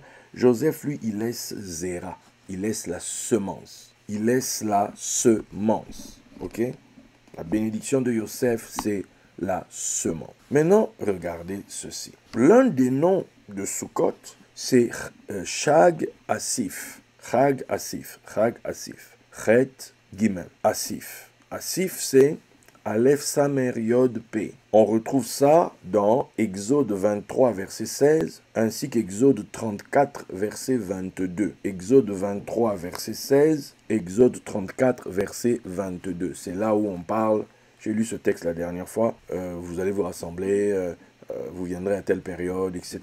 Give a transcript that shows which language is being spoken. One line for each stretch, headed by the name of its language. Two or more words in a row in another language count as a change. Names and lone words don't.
French: Joseph, lui, il laisse Zéra. Il laisse la semence. Il laisse la semence. Ok? La bénédiction de Joseph, c'est la semence. Maintenant, regardez ceci. L'un des noms de Sukkot, c'est
Hebrew: חג אסיף. חג אסיף. חג אסיף. חית גימל. אסיף.
French: Asif, c'est
Hebrew: אלף סמך יוד פ.
French: On retrouve ça dans Exode 23, verset 16, ainsi qu'Exode 34, verset 22. Exode 23, verset 16, Exode 34, verset 22. C'est là où on parle, j'ai lu ce texte la dernière fois, vous allez vous rassembler, vous viendrez à telle période, etc.